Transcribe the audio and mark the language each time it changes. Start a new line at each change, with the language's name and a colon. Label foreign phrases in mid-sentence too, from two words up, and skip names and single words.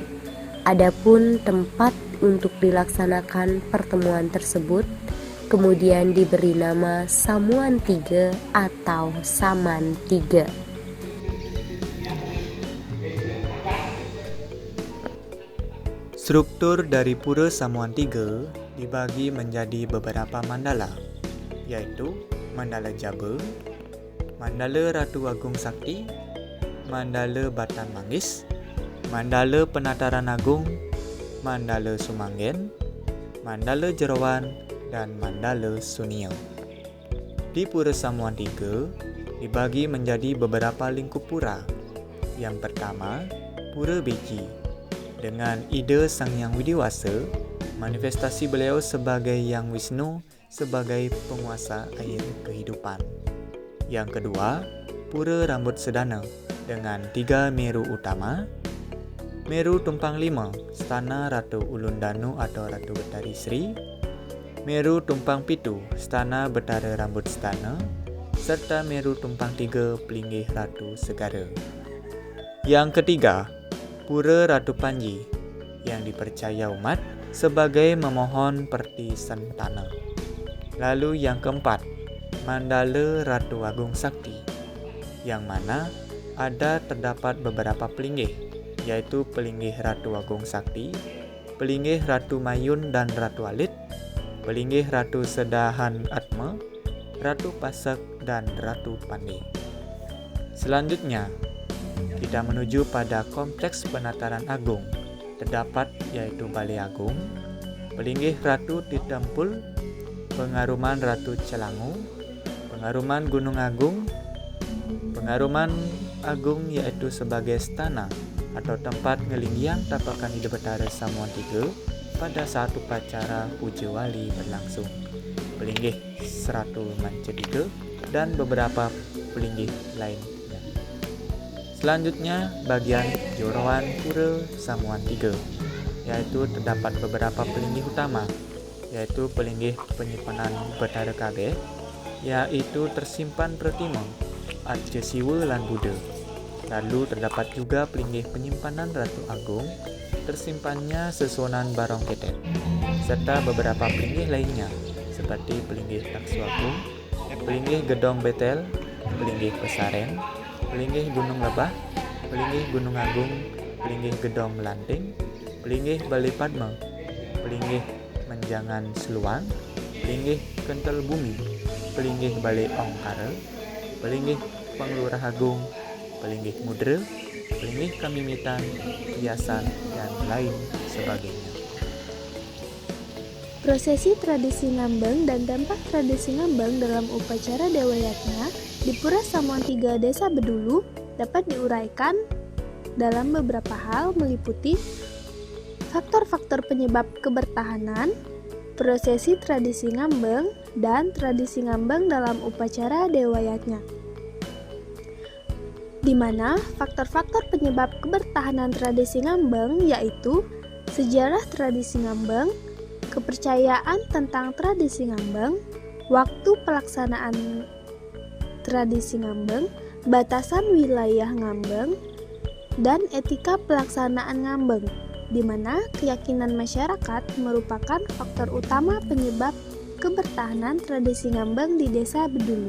Indonesian: Adapun tempat untuk dilaksanakan pertemuan tersebut kemudian diberi nama Samuan Tiga atau Saman Tiga. Struktur dari Pura Samuan Tiga dibagi menjadi beberapa mandala, yaitu Mandala Jaba, Mandala Ratu Agung Sakti, Mandala Batan Manggis, Mandala Penataran Agung, Mandala Sumanggen, Mandala Jerawan, dan Mandala Sunia. Di Pura Samuan Tiga dibagi menjadi beberapa lingkup pura. Yang pertama, Pura Beji. Dengan ide Sang Hyang Widiwasa, manifestasi beliau sebagai Yang Wisnu sebagai penguasa air kehidupan. Yang kedua, Pura Rambut Sedana dengan 3 meru utama. Meru Tumpang Lima, Stana Ratu Ulun Danu atau Ratu Betari Sri. Meru Tumpang Pitu, Stana Betara Rambut Stana, serta Meru Tumpang Tiga, Pelinggih Ratu Segara. Yang ketiga, Pura Ratu Panji yang dipercaya umat sebagai memohon pertisan tanah. Lalu yang keempat, Mandala Ratu Agung Sakti, yang mana terdapat beberapa pelinggih, yaitu Pelinggih Ratu Agung Sakti, Pelinggih Ratu Mayun dan Ratu Alit, Pelinggih Ratu Sedahan Atma, Ratu Pasak, dan Ratu Pandi. Selanjutnya, kita menuju pada kompleks penataran agung. Terdapat yaitu Balai Agung, Pelinggih Ratu Titempul, Pengaruman Ratu Celangu, Pengaruman Gunung Agung, Pengaruman Agung yaitu sebagai stana atau tempat
Balinese: ngelinggiang tapakan
Indonesian: Hidup Betara Samuan Tiga pada saat upacara puja wali berlangsung. Pelinggih Seratu Manca Tiga dan beberapa pelinggih lainnya. Selanjutnya, bagian Jorawan Pura Samuan Tiga, yaitu terdapat beberapa pelinggih utama, yaitu pelinggih penyimpanan Betara Kabeh, yaitu tersimpan Pratima, Arca Siwa lan Buddha. Lalu terdapat juga pelinggih penyimpanan Ratu Agung, tersimpannya Sesonan Barong Ketet, serta beberapa pelinggih lainnya, seperti pelinggih Taksu Agung, pelinggih Gedong Betel, pelinggih Pesaren, pelinggih Gunung Lebah, pelinggih Gunung Agung, pelinggih Gedong Melanting, pelinggih Balai Padma, pelinggih Menjangan Seluang, pelinggih Kentel Bumi, pelinggih Balai Ongkara, pelinggih Penglurah Agung, pelinggih Mudra, pelinggih Kamimitan, Hiasan, dan lain sebagainya. Prosesi tradisi ngambang dan dampak tradisi ngambang dalam upacara Dewa Yatna di Pura Samuan Tiga Desa Bedulu dapat diuraikan dalam beberapa hal meliputi faktor-faktor penyebab kebertahanan, prosesi tradisi ngambang, dan tradisi ngambang dalam upacara Dewa Yatna. Di mana faktor-faktor penyebab kebertahanan tradisi ngambang yaitu sejarah tradisi ngambang, kepercayaan tentang tradisi ngambang, waktu pelaksanaan tradisi ngambang, batasan wilayah ngambang, dan etika pelaksanaan ngambang, di mana keyakinan masyarakat merupakan faktor utama penyebab kebertahanan tradisi ngambang di Desa Bedulu.